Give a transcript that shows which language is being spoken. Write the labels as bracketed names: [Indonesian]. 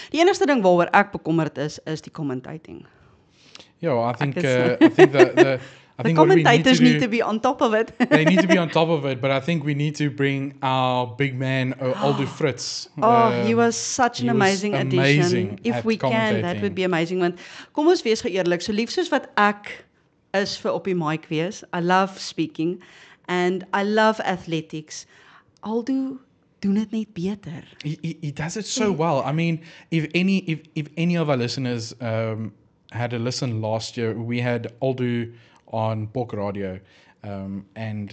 [Afrikaans] Die enigste ding waaroor ek bekommerd is die commentating. [English] Yeah, well, I think the commentators need to be on top of it. They need to be on top of it, but I think we need to bring our big man, Aldo Fritz. He was such an amazing addition. If we can, that would be amazing. [Afrikaans] Want kom ons wees geëerlik, so lief soos wat ek is vir op die mic wees. [English] I love speaking and I love athletics. [Afrikaans] Aldo doen dit net beter. [English] He does it so well. I mean, if any of our listeners had a listen last year, we had Aldo on Bok Radio, and